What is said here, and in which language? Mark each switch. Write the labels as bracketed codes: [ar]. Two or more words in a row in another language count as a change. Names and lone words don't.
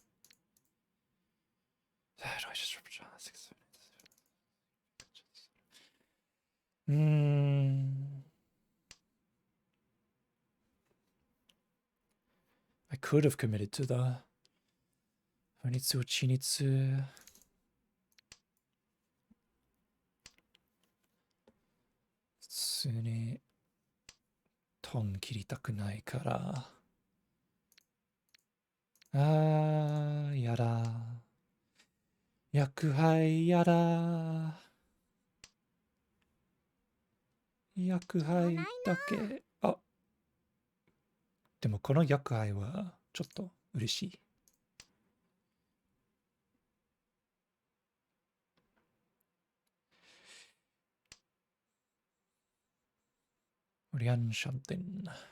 [en] Do I just drop 6, 7, I could have committed to the Honitsu or Chinitsu. [ja] 常に トン 切りたく ない から. あ、やだ. 役牌 やだ. 役牌 だけ。あ. でもこのヤクハイはちょっと嬉しい。リャンシャンテン。